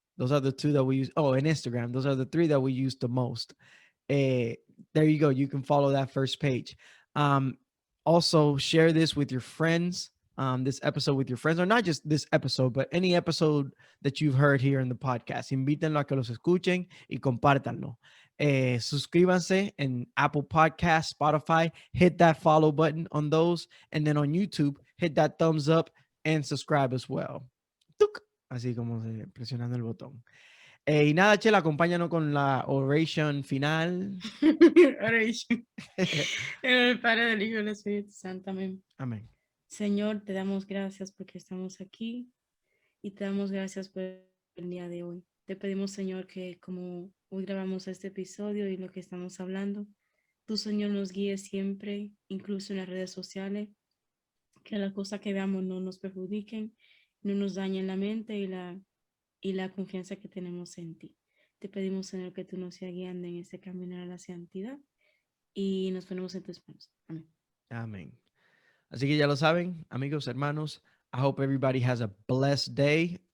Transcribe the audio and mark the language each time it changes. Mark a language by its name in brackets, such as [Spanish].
[English] Those are the two that we use. Oh, and Instagram. Those are the three that we use the most. There you go. You can follow that first page. Um, Also, share this with your friends. This episode with your friends, or not just this episode, but any episode that you've heard here in the podcast. [Spanish] Invítenlo a que los escuchen y compártanlo. Suscríbanse in Apple Podcasts, Spotify. [English] Hit that follow button on those. And then on YouTube, hit that thumbs up and subscribe as well. ¡Tuc! [Spanish] Así como presionando el botón. Y nada, Chela, acompáñanos con la oration final. [English] Oration. [Spanish] En el Padre, del Hijo y del Espíritu Santo. Amén. Amén. Señor, te damos gracias porque estamos aquí y te damos gracias por el día de hoy. Te pedimos, Señor, que como hoy grabamos este episodio y lo que estamos hablando, tú, Señor, nos guíes siempre, incluso en las redes sociales, que las cosas que veamos no nos perjudiquen, no nos dañen la mente y la confianza que tenemos en ti. Te pedimos, Señor, que tú nos sigas guiando en ese camino a la santidad y nos ponemos en tus manos. Amén. Amén. Así que ya lo saben, amigos, hermanos. [English] I hope everybody has a blessed day.